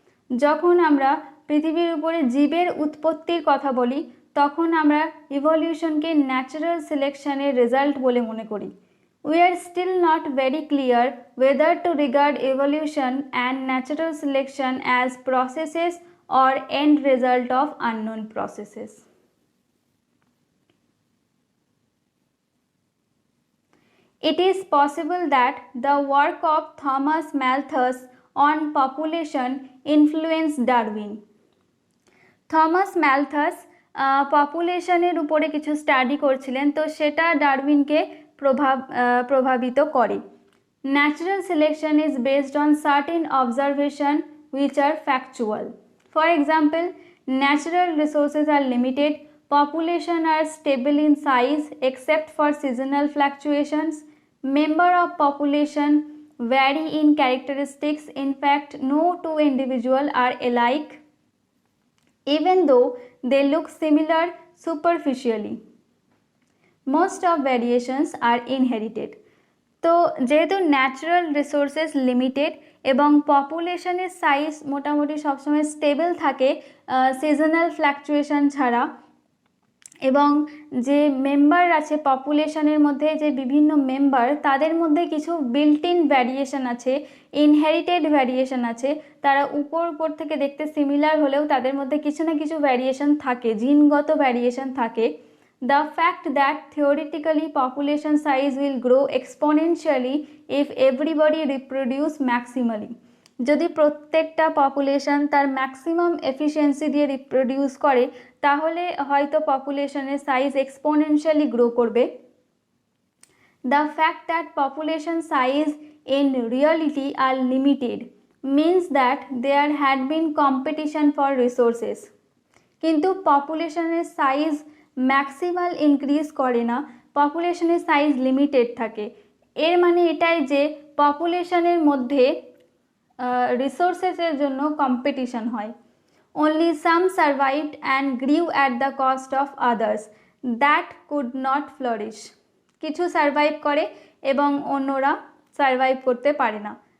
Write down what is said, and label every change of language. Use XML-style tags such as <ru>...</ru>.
<bn>যখন আমরা পৃথিবীর উপরে জীবের উৎপত্তির কথা বলি তখন আমরা ইভলিউশনকে ন্যাচারাল সিলেকশনের রেজাল্ট বলে মনে করি।</bn> <en>We are still not very clear whether to regard evolution and natural selection as processes or end result of unknown processes. It is possible that the work of Thomas Malthus on population influenced Darwin.</en> <bn>Thomas Malthus পপুলেশনের উপরে কিছু study করছিলেন, তো সেটা ডারউইনকে প্রভাবিত করে।</bn> <en>Natural selection is based on certain observation which are factual. For example, natural resources are limited, population are stable in size except for seasonal fluctuations, member of population vary in characteristics, in fact no two individuals are alike even though they look similar superficially. Most of variations are inherited.</en> <bn>তো যেহেতু natural resources limited এবং পপুলেশনের size মোটামুটি সবসময় stable থাকে seasonal fluctuation ছাড়া, এবং যে member আছে পপুলেশনের মধ্যে যে বিভিন্ন মেম্বার তাদের মধ্যে কিছু বিল্ট ইন ভ্যারিয়েশন আছে, ইনহেরিটেড ভ্যারিয়েশন আছে, তারা উপর থেকে দেখতে সিমিলার হলেও তাদের মধ্যে কিছু না কিছু ভ্যারিয়েশন থাকে, জিনগত ভ্যারিয়েশন থাকে।</bn> <en>The fact that theoretically population size will grow exponentially if everybody reproduce maximally.</en> <bn>যদি প্রত্যেকটা পপুলেশন তার ম্যাক্সিমাম এফিসিয়েন্সি দিয়ে রিপ্রোডিউস করে তাহলে হয়তো পপুলেশনের সাইজ এক্সপোনেনশিয়ালি গ্রো করবে।</bn> <en>The fact that population size in reality are limited means that there had been competition for resources.</en> <bn>কিন্তু পপুলেশনের size maximal increase করে না, পপুলেশনের সাইজ লিমিটেড থাকে। এর মানে এটাই যে পপুলেশনের মধ্যে রিসোর্সেসের জন্য কম্পিটিশন হয়।</bn> <en>Only some survived and grew at the cost of others that could not flourish.</en> <bn>কিছু সার্ভাইভ করে এবং অন্যরা সার্ভাইভ করতে পারে না।</bn>